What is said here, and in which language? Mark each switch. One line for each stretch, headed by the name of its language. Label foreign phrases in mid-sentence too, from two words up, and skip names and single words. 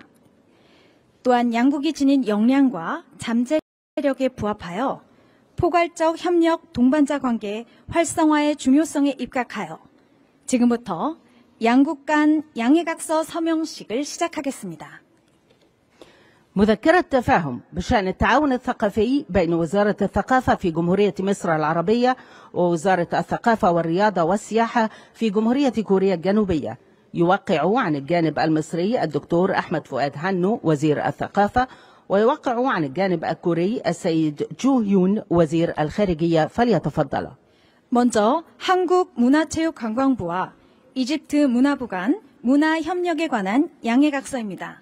Korean: 또한 양국이 지닌 역량과 잠재력에 부합하여 포괄적 협력 동반자 관계 활성화의 중요성에 입각하여 지금부터 양국 간 양해각서 서명식을 시작하겠습니다.
Arabic: مذكرة تفاهم بشأن التعاون الثقافي بين وزارة الثقافة في جمهورية مصر العربية ووزارة الثقافة والرياضة والسياحة في جمهورية كوريا الجنوبية. يوقع عن الجانب المصري الدكتور أحمد فؤاد هانو وزير الثقافة، ويوقع عن الجانب الكوري السيد جو هيون وزير الخارجية. فليتفضل.
Korean: 먼저 한국문화체육관광부와 이집트 문화부 간 문화협력에 관한 양해각서입니다.